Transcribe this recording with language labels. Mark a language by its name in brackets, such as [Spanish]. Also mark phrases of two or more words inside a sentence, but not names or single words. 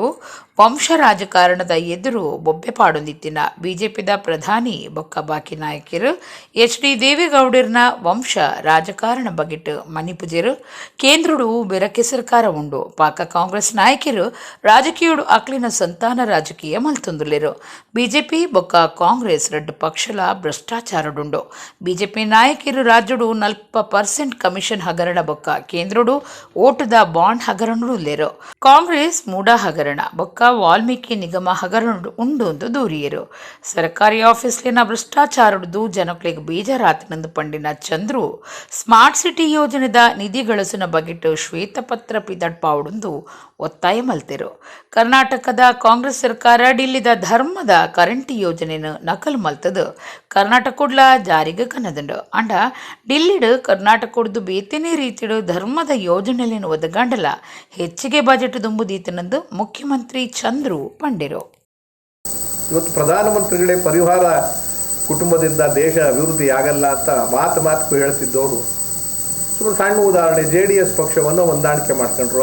[Tulu] ವಂಶ ರಾಜಕಾರಣದ ಎದುರು ಬೊಬ್ಬೆ ಪಾಡೊಂದಿತ್ತಿನ ಬಿಜೆಪಿದ ಪ್ರಧಾನಿ ಬೊಕ್ಕ ಬಾಕಿ ನಾಯಕರು HD ದೇವೇಗೌಡರ್ನ ವಂಶ ರಾಜಕಾರಣ ಬಗೆಟ್ ಮಣಿಪುಜರು ಕೇಂದ್ರಡು ಬೆರಕೆ ಸರ್ಕಾರ ಉಂಡು. ಪಾಕ ಕಾಂಗ್ರೆಸ್ ನಾಯಕರು ರಾಜಕೀಯಡು ಅಕ್ಲಿನ ಸಂತಾನ ರಾಜಕೀಯ ಮಲ್ತೊಂದುಲ್ಲೆರು. ಬಿಜೆಪಿ ಬೊಕ್ಕ ಕಾಂಗ್ರೆಸ್ 2 ಪಕ್ಷಲ ಭ್ರಷ್ಟಾಚಾರಡುಂಡು. ಬಿಜೆಪಿ ನಾಯಕರು ರಾಜ್ಯಡು 40% ಕಮಿಷನ್ ಹಗರಣ ಬೊಕ್ಕ ಕೇಂದ್ರಡು ಓಟದ ಬಾಂಡ್ ಹಗರಣುಲ್ಲೆರು. ಕಾಂಗ್ರೆಸ್ ಮೂಡಾ ಹಗರಣ ಬೊಕ್ಕ ವಾಲ್ಮೀಕಿ ನಿಗಮ ಹಗರಣ ಉಂಡೊಂದು ದೂರಿಯರು. ಸರ್ಕಾರಿ ಆಫೀಸ್ಲಿನ ಭ್ರಷ್ಟಾಚಾರದ್ದು ಜನಕ್ಲಿಗೆ ಬೇಜಾರಾತನೆಂದು ಪಂಡಿನ ಚಂದ್ರು ಸ್ಮಾರ್ಟ್ ಸಿಟಿ ಯೋಜನೆದ ನಿಧಿ ಗಳಿಸಿನ ಬಗೆಟ್ ಶ್ವೇತಪತ್ರ ಪಿದಡ್ಪಾವುಡೆಂದು ಒತ್ತಾಯ ಮಲ್ತೆರು. ಕರ್ನಾಟಕದ ಕಾಂಗ್ರೆಸ್ ಸರ್ಕಾರ ಡಿಲ್ಲಿದ ಧರ್ಮದ ಕರೆಂಟ್ ಯೋಜನೆಯನ್ನು ನಕಲು ಮಲ್ತದು ಕರ್ನಾಟಕಡ್ಲ ಜಾರಿಗೆ ಕನ್ನದಂಡು ಅಂಡ ಡಿಲ್ಲಿಡು ಕರ್ನಾಟಕದ್ದು ಬೇತೇನೇ ರೀತಿಡು ಧರ್ಮದ ಯೋಜನೆಯನ್ನು ಒದಗಂಡಲ ಹೆಚ್ಚಿಗೆ ಬಜೆಟ್ ದುಂಬುದೀತನೆಂದು ಮುಖ್ಯಮಂತ್ರಿ ಚಂದ್ರು ಪಂಡಿರು. [Kannada] ಇವತ್ತು ಪ್ರಧಾನಮಂತ್ರಿಗಳೇ ಪರಿವಾರ ಕುಟುಂಬದಿಂದ ದೇಶ ಅಭಿವೃದ್ಧಿ ಆಗಲ್ಲ ಅಂತ ಮಾತು ಹೇಳ್ತಿದ್ದವರು ಸುಮ್ಮನೆ ಸಣ್ಣ ಉದಾಹರಣೆ, JDS ಪಕ್ಷವನ್ನು ಹೊಂದಾಣಿಕೆ ಮಾಡ್ಕೊಂಡ್ರು.